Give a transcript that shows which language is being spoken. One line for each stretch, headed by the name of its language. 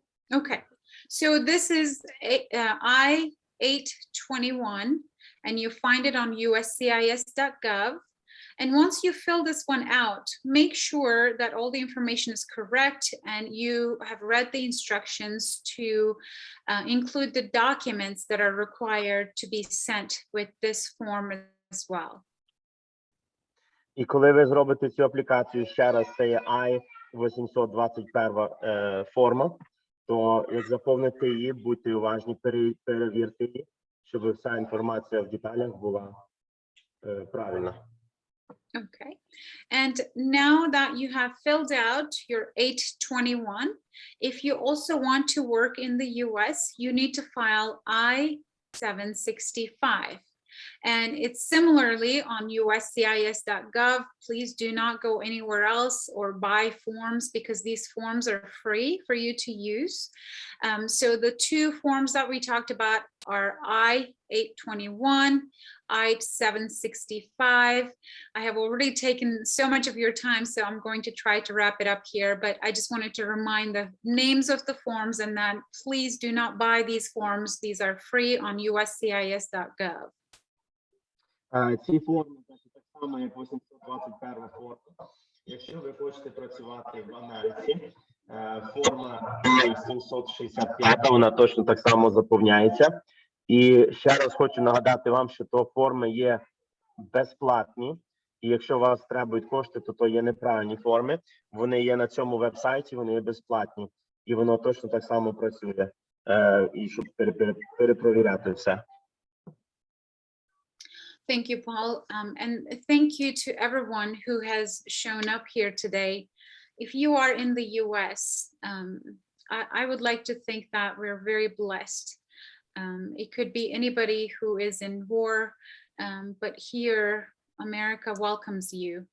English: Okay, so this is I-821, and you find it on uscis.gov. And once you fill this one out, make sure that all the information is correct and you have read the instructions to include the documents that are required to be sent with this form as well.
Ukrainian: І коли ви зробите цю аплікацію ще раз, це є I-821 форма, то як заповните її, будьте уважні, перевірте її, щоб вся інформація в деталях була правильна.
English: Okay, and now that you have filled out your 821, if you also want to work in the US, you need to file I-765. And it's similarly on uscis.gov. Please do not go anywhere else or buy forms because these forms are free for you to use. So the two forms that we talked about are I-821, I-765. I have already taken so much of your time, so I'm going to try to wrap it up here, but I just wanted to remind the names of the forms and that please do not buy these forms. These are free on uscis.gov.
Ukrainian: Ці форми так само, як 821 форма. Якщо ви хочете працювати в Америці, форма 765, вона точно так само заповняється. І ще раз хочу нагадати вам, що то форми є безплатні. І якщо у вас требують кошти, то є неправильні форми. Вони є на цьому веб-сайті, вони є безплатні. І воно точно так само працює. І щоб перепровіряти все.
English: Thank you, Paul. And thank you to everyone who has shown up here today. If you are in the US, I would like to think that we're very blessed. It could be anybody who is in war, but here America welcomes you.